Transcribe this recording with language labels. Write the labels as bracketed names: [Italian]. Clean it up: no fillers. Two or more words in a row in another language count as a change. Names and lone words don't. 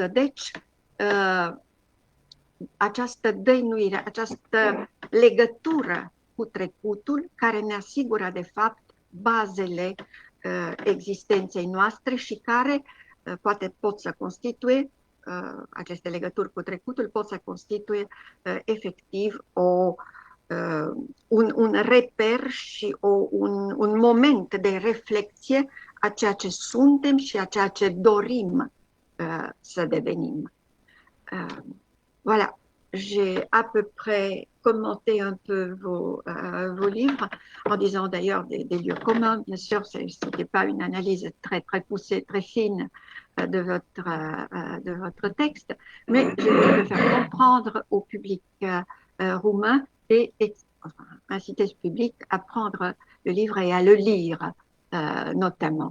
[Romanian] Deci, această dăinuire, această legătură cu trecutul care ne asigură, de fapt, bazele existenței noastre și care poate pot să constituie, aceste legături cu trecutul pot să constituie efectiv un reper și un moment de reflexie a ceea ce suntem și a ceea ce dorim să devenim. [French] Voilà, j'ai à peu près commenté un peu vos livres, en disant d'ailleurs des lieux communs. Bien sûr, ce n'était pas une analyse très, très poussée, très fine de votre texte, mais j'ai voulu le faire comprendre au public roumain et enfin, inciter ce public à prendre le livre et à le lire, notamment.